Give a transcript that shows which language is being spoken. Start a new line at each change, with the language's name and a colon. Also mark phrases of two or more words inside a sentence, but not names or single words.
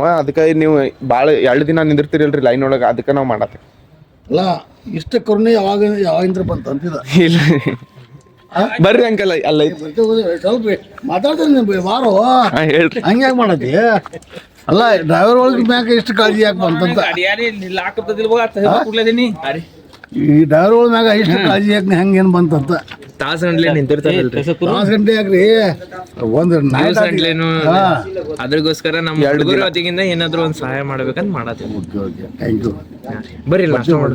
Kannada: ಅದಕ್ಕೆ ನೀವು ಭಾಳ 2 ದಿನ ನಿಂದಿರ್ತೀರಲ್ರಿ ಲೈನ್ ಒಳಗೆ, ಅದಕ್ಕೆ ನಾವು ಮಾಡತ್ತೇವೆ. ಅಲ್ಲ, ಇಷ್ಟ ಕರುಣೆ ಯಾವಾಗಿಂದ್ರ ಬಂತ ಅಂತಿದ. ಇಲ್ಲ ಬರ್ರಿ ಅಂಕಲ್, ಅಲ್ಲ ಸ್ವಲ್ಪ ಮಾತಾಡ್ತೇನೆ ಬಾರೋ. ಹೇಳ್ರಿ. ಹಂಗ್ಯಾಗ ಮಾಡತಿ? ಅಲ್ಲ ಡ್ರೈವರ್ ಒಳಗೆ ಮ್ಯಾಗ ಎಷ್ಟು ಕಾಳಜಿ ಯಾಕೆ ಬಂತಂತ
Marathi: गाडी अरे लाख रुपये दिले बघा तसं कुठल्या त्यांनी अरे
Kannada: ಈ ಡ್ರೈವರ್ ಒಳಗೆ ಮ್ಯಾಗ ಎಷ್ಟು ಕಾಳಜಿ ಯಾಕೆ ಹೆಂಗೇನು ಬಂತಂತ
Marathi: तास गंटले
Kannada: ನಿಂತಿರ್ತಾರಲ್ರಿ 4 ಗಂಟೆ ಯಾಕ್ರಿ ಒಂದು ನೈಟ್ ಅದ್ರಗೋಸ್ಕರ ನಮ್ಮ ಹುಡುಗರ ಹೊತ್ತಿಗಿಂದ ಏನಾದ್ರು ಒಂದ್ ಸಹಾಯ ಮಾಡ್ಬೇಕಂತ ಮಾಡತ್ತೀವಿ
English: thank you
Kannada: ಬರ್ರಿ ನಾಷ್ಟ ಮಾಡ್ರಿ